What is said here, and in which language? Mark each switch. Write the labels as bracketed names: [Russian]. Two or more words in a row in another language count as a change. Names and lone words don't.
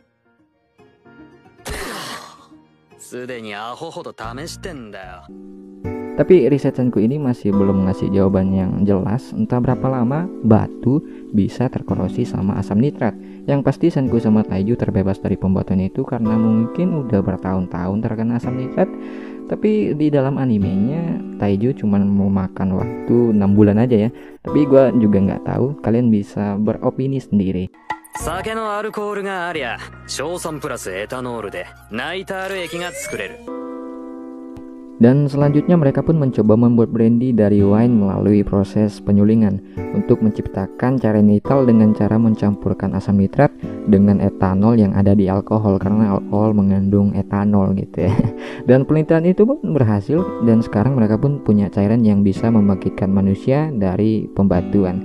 [Indonesian] Tapi riset Senku ini masih belum ngasih jawaban yang jelas entah berapa lama batu bisa terkorosi sama asam nitrat. Yang pasti Senku sama Taiju terbebas dari pembatuan itu karena mungkin udah bertahun-tahun terkena asam nitrat. Tapi di dalam animenya Taiju cuma mau makan waktu 6 bulan aja ya. Tapi gue juga nggak tahu, kalian bisa beropini sendiri. [Japanese] 酒のアルコールがありゃ硝酸プラスエタノールでナイタール液が作れる。 [Indonesian] Dan selanjutnya mereka pun mencoba membuat brandy dari wine melalui proses penyulingan untuk menciptakan carenitol dengan cara mencampurkan asam nitrat dengan etanol yang ada di alkohol, karena alkohol mengandung etanol gitu ya. Dan penelitian itu pun berhasil dan sekarang mereka pun punya cairan yang bisa membangkitkan manusia dari pembatuan.